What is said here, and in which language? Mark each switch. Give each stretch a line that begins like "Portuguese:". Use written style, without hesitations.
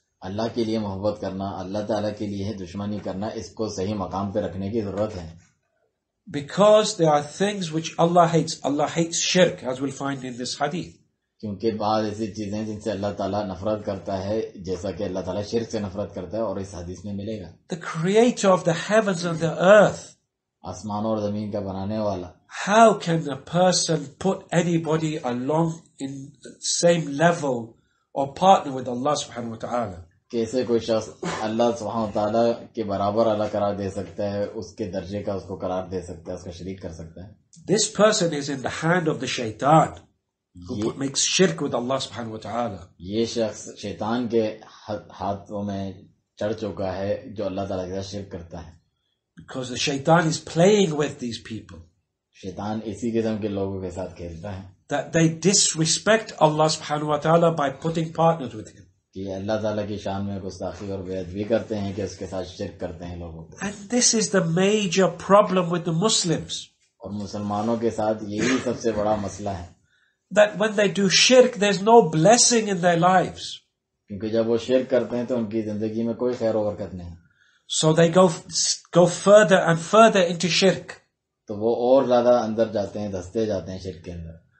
Urdu: اللہ کے لیے محبت کرنا, اللہ تعالیٰ کے لیے دشمنی کرنا, اس کو صحیح مقام پہ رکھنے کی ضرورت ہے.
English: Because there are things which Allah hates. Allah hates shirk, as we'll find in this hadith.
Urdu: کیونکہ بعض ایسی چیزیں جن سے اللہ تعالیٰ نفرت کرتا ہے, جیسا کہ اللہ تعالیٰ شرک سے نفرت کرتا ہے, اور اس حدیث میں ملے گا.
English: The creator of the heavens and the earth.
Urdu: آسمانوں اور زمین کا بنانے والا.
English: How can a person put anybody along in the same level or partner with Allah subhanahu wa ta'ala?
Urdu: کیسے کوئی شخص اللہ سبحانہ وتعالیٰ کے برابر اللہ قرار دے سکتا ہے, اس کے درجے کا اس کو قرار دے سکتا ہے, اس کا شریک کر سکتا ہے.
English: This person is in the hand of the shaitan, who makes shirk with Allah subhanahu wa ta'ala.
Urdu: یہ شخص شیطان کے ہاتھوں میں چڑھ چکا ہے جو اللہ تعالیٰ کے ساتھ شرک کرتا ہے.
English: Because the shaitan is playing with these people.
Urdu: شیطان اسی قسم کے لوگوں کے ساتھ کھیلتا ہے.
English: That they disrespect Allah subhanahu wa ta'ala by putting partners with him.
Urdu: کہ اللہ تعالیٰ کی شان میں گستاخی اور بے ادبی کرتے ہیں, کہ اس کے ساتھ شرک کرتے ہیں لوگوں کو.
English: And this is the major problem with the Muslims.
Urdu: اور مسلمانوں کے ساتھ یہی سب سے بڑا مسئلہ ہے
English: that when they do shirk, there's no blessing in their lives.
Urdu: کیونکہ جب وہ شرک کرتے ہیں تو ان کی زندگی میں کوئی خیر و برکت نہیں,
English: So they go further and further into shirk.
Urdu: تو وہ اور زیادہ اندر جاتے ہیں, دھستے جاتے ہیں شرک کے اندر.